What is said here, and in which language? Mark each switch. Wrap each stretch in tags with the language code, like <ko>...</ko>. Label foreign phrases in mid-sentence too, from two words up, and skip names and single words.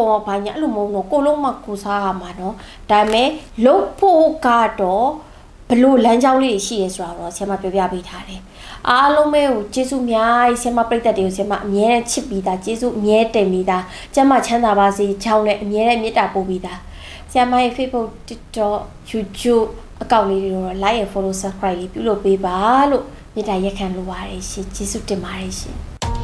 <my>ကောဘာညာအဲ့လိုမဟုတ်တော့ကိုလုံးမကိုစားရမှာနော်ဒါပေမဲ့လုပ်ဖို့ကတော့ဘလို့လမ်းကြောင်းလေးရှိရဲဆိုတာတော့ဆရာမပြောပြပေးထားတယ်အားလုံးပဲကိုကျေးဇူးများဆရာမပရိသတ်တွေကိုဆရာမအမြဲတမ်းချစ်ပြီးသားကျေးဇူးအမြဲတင်ပြီးသားကျမ်းမချမ်းသာပါစေချောင်းနဲ့အမြဲတမ်းမေတ္တာပို့ပြီးသားဆရာမရဲ့ Facebook TikTok YouTube အကောင့်လေးတွေတော့</my> <en>like and follow subscribe</en> <my>လေးပြုလုပ်ပေးပါလို့မေတ္တာရက်ခံလိုပါတယ်ရှင်ကျေးဇူးတင်ပါတယ်ရှင်</my>